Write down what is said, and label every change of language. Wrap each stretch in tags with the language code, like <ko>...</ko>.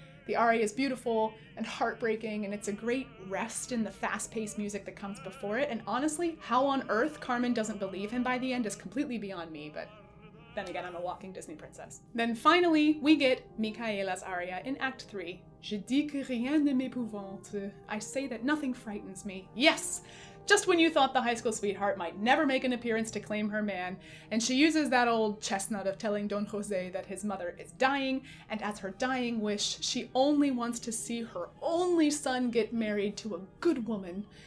<en>The aria is beautiful and heartbreaking, and it's a great rest in the fast-paced music that comes before it, and honestly, how on earth Carmen doesn't believe him by the end is completely beyond me, but then again, I'm a walking Disney princess. Then finally, we get Micaela's aria in Act 3.</en> <fr>Je dis que rien ne m'épouvante.</fr> <en>I say that nothing frightens me. Yes! Just when you thought the high school sweetheart might never make an appearance to claim her man, and she uses that old chestnut of telling Don José that his mother is dying, and as her dying wish, she only wants to see her only son get married to a good woman.</en>